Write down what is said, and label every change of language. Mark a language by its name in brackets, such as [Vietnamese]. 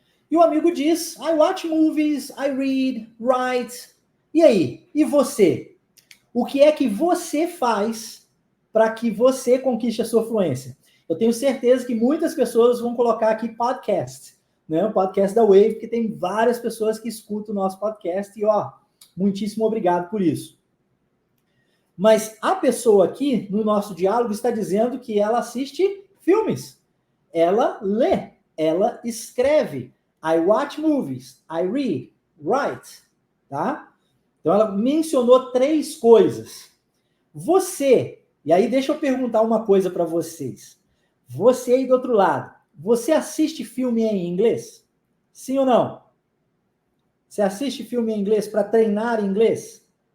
[Portuguese] E o amigo diz, [English] I watch movies, I read, write. [Portuguese] E aí? E você? O que é que você faz para que você conquiste a sua fluência? Eu tenho certeza que muitas pessoas vão colocar aqui podcast, né? O podcast da Wave, porque tem várias pessoas que escutam o nosso podcast e, muitíssimo obrigado por isso. Mas a pessoa aqui, no nosso diálogo, está dizendo que ela assiste filmes, ela lê, ela escreve. [English] I watch movies, I read, write, tá? [Portuguese] Então ela mencionou 3 coisas. Você, e aí deixa eu perguntar uma coisa para vocês. Você aí do outro lado, você assiste filme em inglês? Sim ou não? Você assiste filme em inglês para treinar inglês?